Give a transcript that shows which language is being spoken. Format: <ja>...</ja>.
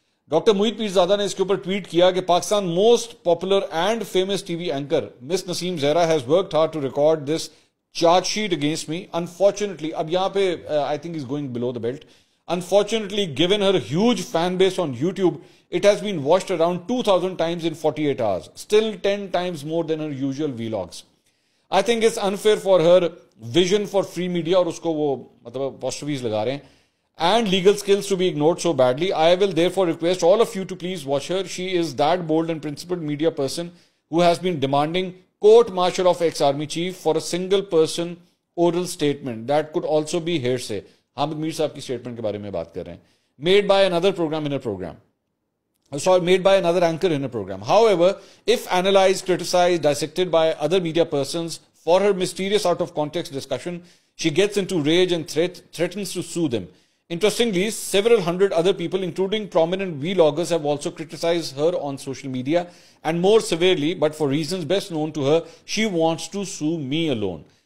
<ur>Doctor محیط پیرزادہ نے اس کے اوپر ٹویٹ کیا کہ</ur> <en>Pakistan most popular and famous TV anchor Miss Naseem Zehra has worked hard to record this charge sheet against me unfortunately,</en> <ur>اب یہاں پہ</ur> <en>I think is going below the belt, unfortunately given her huge fan base on YouTube it has been watched around 2000 times in 48 hours, still 10 times more than her usual vlogs. I think it's unfair for her vision for free media,</en> <ur>اور اس کو وہ مطلب</ur> <en>apostrophes</en> <ur>لگا رہے ہیں،</ur> <en>and legal skills to be ignored so badly. I will therefore request all of you to please watch her. She is that bold and principled media person who has been demanding court martial of ex-army chief for a single person oral statement that could also be hearsay.</en> <ur>Hamid میر صاحب کی statement کے بارے میں بات کر رہے ہیں،</ur> <en>Made by another program in a program. Sorry, made by another anchor in a program. However, if analyzed, criticized, dissected by other media persons for her mysterious out of context discussion, she gets into rage and threatens to sue them. Interestingly, several hundred other people, including prominent vloggers, have also criticized her on social media, and more severely, but for reasons best known to her, she wants to sue me alone.</en>